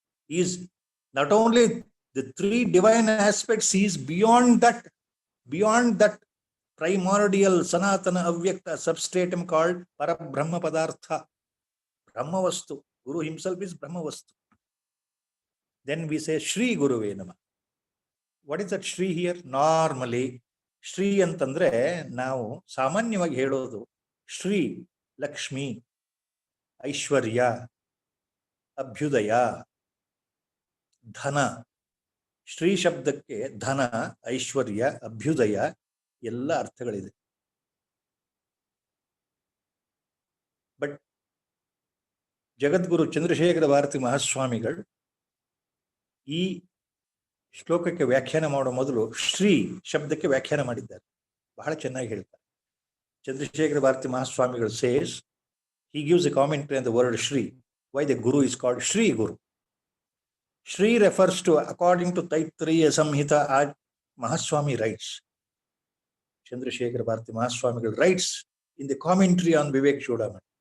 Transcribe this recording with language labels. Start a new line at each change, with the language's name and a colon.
English: He is not only the three divine aspects, he is beyond that primordial Sanatana Avyakta substratum called Parabrahma Padartha. Brahma Vastu. Guru himself is Brahma Vastu. Then we say Shri Guruve Namah. What is that Shri here? Normally,
Kannada: Shri antandre now ಸಾಮಾನ್ಯವಾಗಿ ಹೇಳೋದು ಶ್ರೀ ಲಕ್ಷ್ಮಿ ಐಶ್ವರ್ಯ ಅಭ್ಯುದಯ ಧನ. ಶ್ರೀ ಶಬ್ದಕ್ಕೆ ಧನ ಐಶ್ವರ್ಯ ಅಭ್ಯುದಯ ಎಲ್ಲ ಅರ್ಥಗಳಿದೆ. But ಜಗದ್ಗುರು ಚಂದ್ರಶೇಖರ ಭಾರತಿ ಮಹಾಸ್ವಾಮಿಗಳು ಈ ಶ್ಲೋಕಕ್ಕೆ ವ್ಯಾಖ್ಯಾನ ಮಾಡುವ ಮೊದಲು ಶ್ರೀ ಶಬ್ದಕ್ಕೆ ವ್ಯಾಖ್ಯಾನ ಮಾಡಿದ್ದಾರೆ. ಬಹಳ ಚೆನ್ನಾಗಿ ಹೇಳ್ತಾರೆ.
English: Chandrasekhara Bharati Mahaswamigal says, he gives a commentary on the word Shri. Why the Guru is called Shri Guru? Shri refers to, according to Taittiriya Samhita, Mahaswami writes. Chandrasekhara Bharati Mahaswamigal writes in the commentary on Vivek Chudamani.